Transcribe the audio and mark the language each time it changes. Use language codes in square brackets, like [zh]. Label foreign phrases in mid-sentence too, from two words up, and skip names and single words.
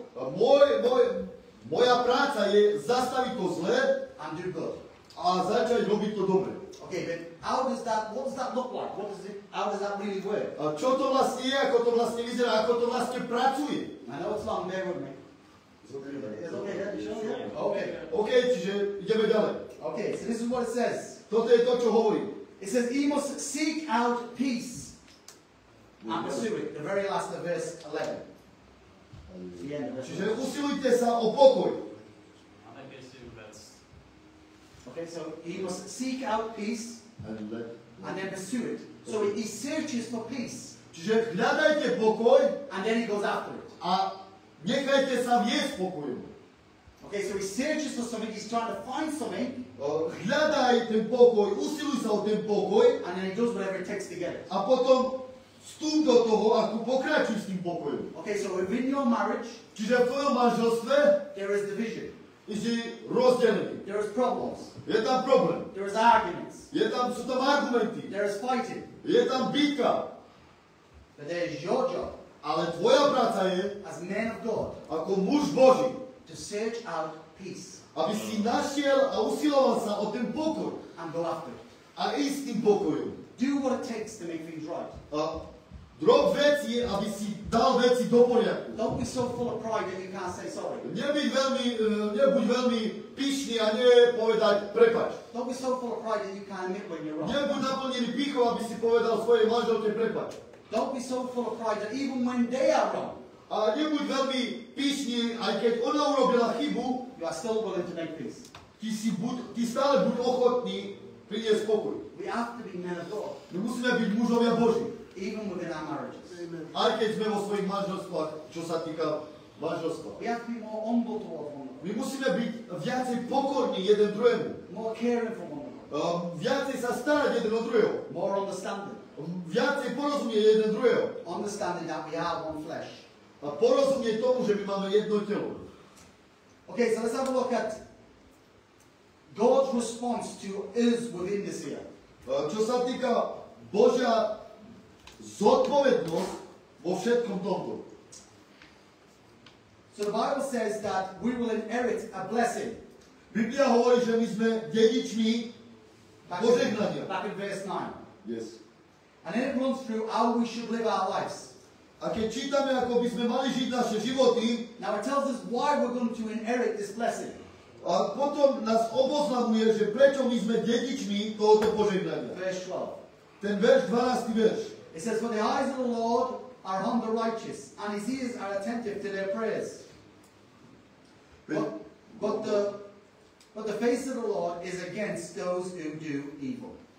[sk] A moja práca je zastaviť to zlé [en] and do good. [sk] a začať robiť to dobre. [en] Okay, but what does that look like? How does that really work? [sk] A čo to vlastne je, ako to vlastne vyzerá, ako to vlastne pracuje? [en] I know it's long, bear with me. It's okay, yeah, you sure? Yeah? Okay. [sk] OK, čiže ideme ďalej. [en] Okay, so this is what it says. [sk] Toto je to, čo hovorí. [en] It says, he must seek out peace and pursue it. The very last of verse 11. The end of verse [sk] Čiže 11. usilujte sa o pokoj. [en] Okay, so he must seek out peace and then pursue it. So he searches for peace [sk] Čiže hľadajte pokoj [en] and then he goes after it. [sk] a nechajte sa viesť pokojom. [en] Okay, so he searches for something, he's trying to find something, [sk] Hľadaj ten pokoj, usiluj sa o ten pokoj [en] and then he does whatever it takes to get it. [sk] a potom vstúp do toho a tu pokračuj s tým pokojom. [en] Okay, so within your marriage, [sk] Čiže v tvojom manželstve [en] there is division, [sk] si rozdelený. [en] there is problems, [sk] Je tam problém. [en] there is arguments, [sk] Sú tam argumenty. [en] there is fighting. [sk] Je tam bitka. [en] But there is your job [sk] Ale tvoja práca je, [en] as men of God [sk] ako muž Boží, [en] to search out peace [sk] aby si našiel a usiloval sa o ten pokoj [en] and go after it. [sk] a ísť tým pokojom. [en] Do what it takes to make things right. [sk] A drob veci je, aby si dal veci do poriadku. [en] Don't Don't be so full of pride that you can't say sorry. [sk] Nebuď veľmi pyšný a nepovedať prepač. [en] Don't be so full of pride that you can't admit when you're wrong. [sk] Nebuď naplnený pýchou, aby si povedal svojej manželke prepač. [en] Don't be so full of pride that even when they are wrong, [sk] A nebuď veľmi pyšný, aj keď ona urobila chybu, [en] you are still willing to make peace. [sk] ty stále buď ochotný priniesť pokoj. [en] We have to be men of God, [sk] My musíme byť mužovia Boží. [en] even within our marriages. [sk] Aj keď sme vo svojich manželstvách, čo sa týka manželstva. [en] We have to be more humble towards one another, [sk] My musíme byť viacej pokorní jeden druhému. [en] more caring for one another, [sk] Viacej sa starať jeden o druhého. [en] more understanding, [sk] Viacej porozumieť jeden druhého. [en] understanding that we are one flesh. [sk] A porozumieť tomu, že my máme jedno telo. [en] Okay, so let's have a look at God's response to us within this year. [sk] Čo sa týka Božia zodpovednosť vo všetkom tomto. [en] So the Bible says that we will inherit a blessing. [sk] Biblia hovorí, že my sme dedičmi [en] Back [sk] požehnania. [en] in verse 9. Yes. And then it runs through how we should live our lives. [sk] A keď čítame, ako by sme mali žiť naše životy, [en] Now it tells us why we're going to inherit this blessing. [sk] a potom nás oboznamuje, že prečo my sme dedičmi tohoto požehnania. [en] Verse 12. [sk] Ten verš, 12. verš. [en] It says, for the eyes of the Lord are on the righteous, and his ears are attentive to their prayers. But the face of the Lord is against those who do evil.